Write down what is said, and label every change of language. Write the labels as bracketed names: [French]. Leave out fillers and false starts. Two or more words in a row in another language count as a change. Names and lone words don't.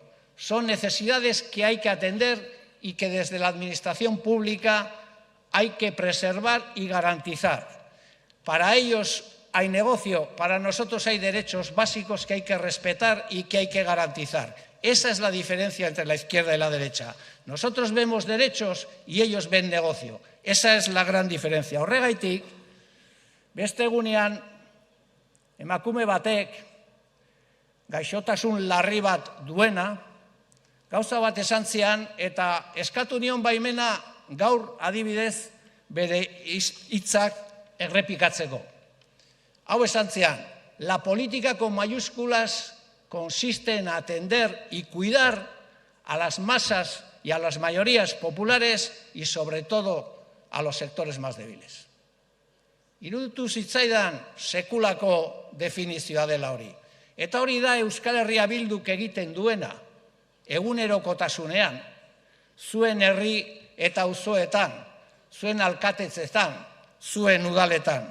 [Spanish] Son necesidades que hay que atender y que desde la administración pública hay que preservar y garantizar. Para ellos hay negocio, para nosotros hay derechos básicos que hay que respetar y que hay que garantizar. Esa es la diferencia entre la izquierda y la derecha. Nosotros vemos derechos y ellos ven negocio. Esa es la gran diferencia. [Basque] Horregaitik, beste egunean, emakume batek gaixotasun larri bat duena, gauza bat esan zian eta eskatu nion baimena gaur adibidez bere hitzak errepikatzeko. Hau esan zian, [Spanish] la política con mayúsculas consiste en atender y cuidar a las masas y a las mayorías populares y sobre todo a los sectores más débiles. [Basque] Iruditu zitzaidan sekulako definizioa dela hori. Eta hori da Euskal Herria Bilduk egiten duena, egunerokotasunean, zuen herri eta auzoetan, zuen alkatetzetan, zuen udaletan.